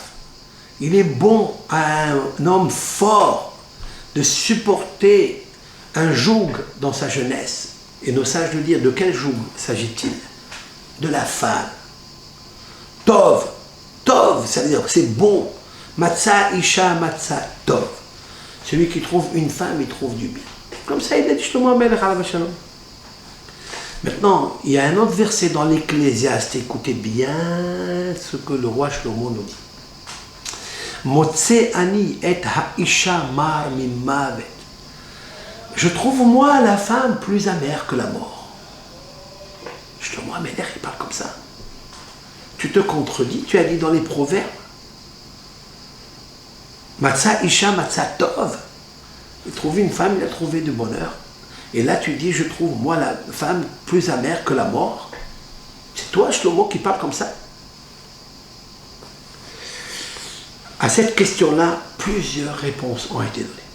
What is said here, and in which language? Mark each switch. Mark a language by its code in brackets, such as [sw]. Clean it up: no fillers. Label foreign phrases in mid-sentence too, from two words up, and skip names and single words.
[fr] Il est bon à un homme fort de supporter un joug dans sa jeunesse. Et nos sages nous disent de quel joug s'agit-il? De la femme. Tov, ça veut dire que c'est bon. [he] מצא אשה מצא טוב. [fr] Celui qui trouve une femme, il trouve du bien. Comme ça, il a dit Shlomo Amelech [he] עליו השלום. [fr] Maintenant, il y a un autre verset dans l'Ecclésiaste. Écoutez bien ce que le roi Shlomo nous dit. [he] מוצא אני את האשה מר ממות. [fr] Je trouve moi la femme plus amère que la mort. Shlomo Amelech, il parle comme ça. Tu te contredis, tu as dit dans les proverbes. [he] מצא אשה מצא טוב. [fr] Il a trouvé une femme, il a trouvé du bonheur. Et là tu dis, je trouve moi la femme plus amère que la mort. C'est toi, Shlomo, qui parle comme ça. À cette question-là, plusieurs réponses ont été données.